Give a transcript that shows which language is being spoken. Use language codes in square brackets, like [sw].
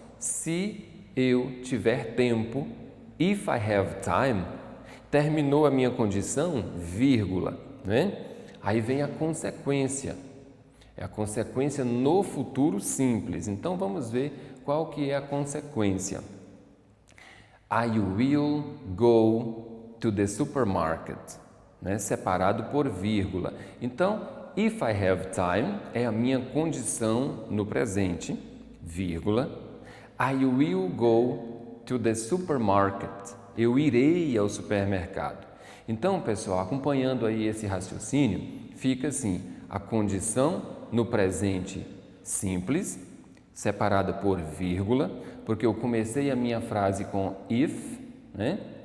[pt] Se eu tiver tempo, [en] if I have time, [pt] terminou a minha condição, vírgula, né? Aí vem a consequência. É a consequência no futuro simples. Então vamos ver qual que é a consequência. [en] I will go to the supermarket, né? [pt] Separado por vírgula. [en] Então, if I have time [pt] é a minha condição no presente, vírgula, [en] I will go to the supermarket. [pt] Eu irei ao supermercado. Então, pessoal, acompanhando aí esse raciocínio, fica assim: a condição no presente simples, separada por vírgula, porque eu comecei a minha frase com if, né?